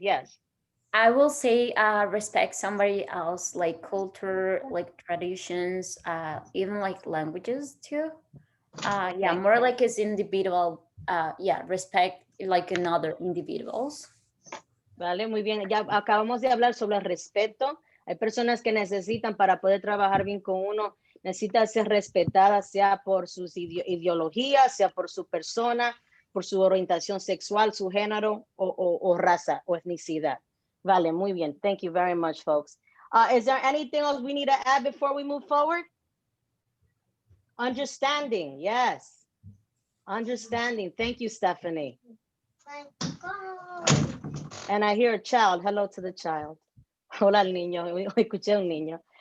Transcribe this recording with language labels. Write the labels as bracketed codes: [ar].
[en] Yes. I will say respect somebody else, like culture, like traditions, even like languages too. Yeah, more like as individual, yeah, respect like in other individuals. [es] Vale, muy bien. Ya acabamos de hablar sobre el respeto. Hay personas que necesitan para poder trabajar bien con uno, necesita ser respetada, sea por sus ideologías, sea por su persona, por su orientación sexual, su género o raza o etnicidad. Vale, muy bien. [en] Thank you very much, folks. Is there anything else we need to add before we move forward? Understanding, yes. Understanding. Thank you, Stephanie. And I hear a child. Hello to the child. [es] Hola al niño. Escuché un niño.